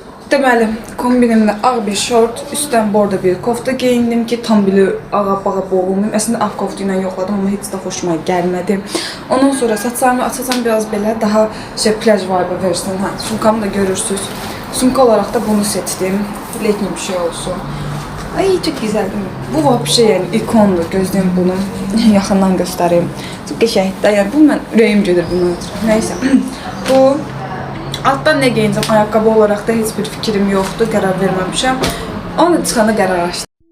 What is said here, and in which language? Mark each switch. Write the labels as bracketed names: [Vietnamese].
[Azerbaijani] Deməli, kombinimdə ağ bir şort, üstdən bordo bir kofta geyindim ki, tam belə ağa-bağa boğulmayayım. Əslində ağ kofta ilə yoxladım, amma heç də xoşuma gəlmədi. Ondan sonra saçlarımı açacağım biraz belə, daha plaj vibe versin. Sumkamı da görürsünüz. Sumka olaraq da bunu seçdim. Letni bir şey olsun. [Turkish] Ay, çok güzel değil mi? [Azerbaijani] Bu vapşe yani ikondur. Gözlüyüm bunu. Yaxından göstereyim. Çok qəşəngdir. Yani bu mən ürəyim gedir bunu. [Turkish] Neyse. Bu alttan ne giyineceğim ayakkabı olarak da hiçbir fikrim yoktu. [Azerbaijani] Qərar verməmişəm. Onu da çıxanda qərar açdım.